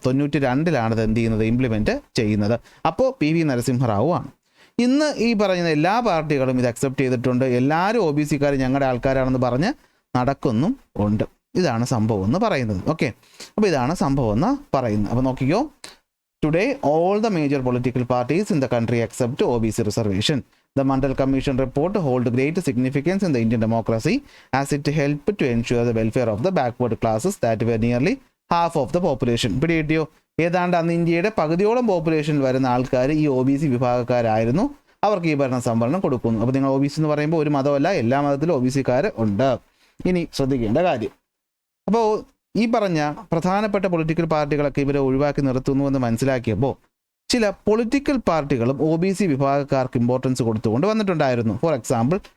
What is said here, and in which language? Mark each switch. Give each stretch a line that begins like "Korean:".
Malayalam: 92 ഇത് എന്ത് ചെയ്യുന്നത്? ഇംപ്ലിമെൻറ്റ് ചെയ്യുന്നത്. അപ്പോൾ PV നരസിംഹറാവു ആണ്. ഇന്ന് ഈ പറയുന്ന എല്ലാ പാർട്ടികളും ഇത് അക്സെപ്റ്റ് ചെയ്തിട്ടുണ്ട്. എല്ലാവരും OBCക്കാർ ഞങ്ങളുടെ ആൾക്കാരാണെന്ന് പറഞ്ഞ് നടക്കുന്നും ഉണ്ട്. ഇതാണ് സംഭവം എന്ന് പറയുന്നത്. ഓക്കെ, അപ്പോൾ ഇതാണ് സംഭവം എന്ന് പറയുന്നത്. അപ്പോൾ നോക്കിക്കോ,
English: today all the major political parties in the country accept OBC reservation. The Mandal Commission report hold great significance in the Indian democracy as it helped to ensure the welfare of the backward classes that were nearly half of the population.
Malayalam: പിടികിട്ടിയോ? ഏതാണ്ട് അന്ന് ഇന്ത്യയുടെ പകുതിയോളം population വരുന്ന ആൾക്കാർ ഈ OBC വിഭാഗക്കാരായിരുന്നു. അവർക്ക് ഈ ഭരണ സംവരണം കൊടുക്കുന്നു. അപ്പോൾ നിങ്ങൾ OBC എന്ന് പറയുമ്പോൾ ഒരു മതമല്ല, എല്ലാ മതത്തിലും OBCക്കാർ ഉണ്ട്. ഇനി ശ്രദ്ധിക്കേണ്ട കാര്യം, അപ്പോൾ ഈ പറഞ്ഞ പ്രധാനപ്പെട്ട പൊളിറ്റിക്കൽ പാർട്ടികളൊക്കെ ഇവരെ ഒഴിവാക്കി നിർത്തുന്നുവെന്ന് മനസ്സിലാക്കിയപ്പോൾ ചില പൊളിറ്റിക്കൽ പാർട്ടികളും OBC വിഭാഗക്കാർക്ക് ഇമ്പോർട്ടൻസ് കൊടുത്തുകൊണ്ട് വന്നിട്ടുണ്ടായിരുന്നു. For example